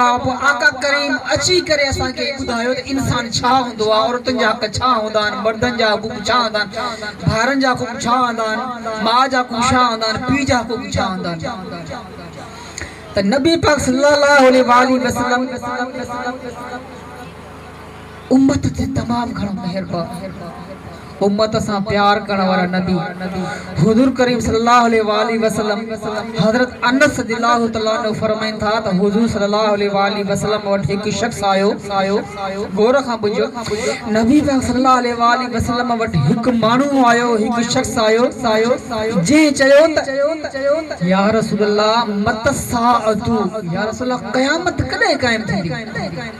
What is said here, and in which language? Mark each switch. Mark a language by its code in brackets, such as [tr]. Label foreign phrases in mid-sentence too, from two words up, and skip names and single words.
[sd] पोइ आका करीम अची करे असांखे ॿुधायो त इंसान छा हूंदो आहे, औरतुनि जा हक़ छा हूंदा आहिनि, मर्दनि जा हुकूक छा हूंदा आहिनि, भाउरनि जा हुकूक छा हूंदा आहिनि, माउ जा हुकूक छा हूंदा आहिनि, पीउ जा हुकूक छा हूंदा आहिनि। त नबी पाक [ar] صلى الله عليه وسلم [sd] उम्मत ते तमामु घणो महिरबान, उम्मत सां प्यार करण वारा नबी हुजूर करीम [ar] صلى الله عليه وسلم [sd] हज़रत अनस [ar] رضي الله تعالى عنه [sd] फरमाइनि था त हुजूर [ar] صلى الله عليه وسلم [sd] वटि हिकु शख़्स आयो, गौर खां ॿुधो, नबी पाक [ar] صلى الله عليه وسلم [sd] वटि हिकु माण्हू आयो, हिकु शख़्स आयो जंहिं चयो त [ar] يا رسول الله متى الساعة، يا رسول الله [sd] क़यामत कॾहिं क़ाइम थींदी?